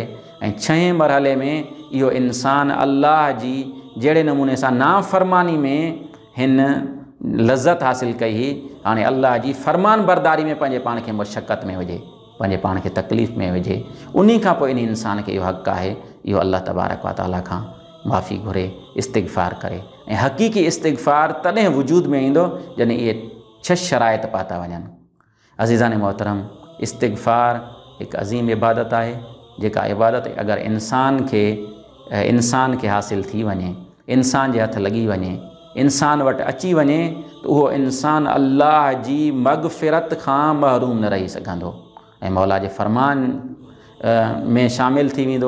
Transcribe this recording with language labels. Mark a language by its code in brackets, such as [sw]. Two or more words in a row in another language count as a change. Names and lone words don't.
[sd] ऐं 6 मरहले में इहो इंसान अल्लाह जी जहिड़े नमूने सां नाफ़रमानी में हिन लज़त हासिल कई हुई, हाणे अल्लाह जी फ़रमान बरदारी में पंहिंजे पाण खे मुशक़त में विझे, पंहिंजे पाण खे तकलीफ़ में विझे। उन खां पोइ इन इंसान खे इहो हक़ आहे इहो अल्लाह [ar] تبارك وتعالى [sd] खां माफ़ी घुरे, इस्तिग़फ़ार करे। ऐं हक़ीक़ी इस्तिग़फ़ार तॾहिं वजूद में ईंदो जॾहिं इहे 6 शराइत पाता वञनि। अज़ीज़ान मोहतरम, इस्तिग़फ़ार हिकु अज़ीम इबादत आहे, जेका इबादत अगरि इंसान खे हासिल थी वञे, इंसान जे हथ लॻी वञे, इंसान वटि अची वञे त उहो इंसान अल्लाह जी मग़फ़िरत खां महरूम न रही सघंदो ऐं मौला जे फ़रमान में शामिल थी वेंदो।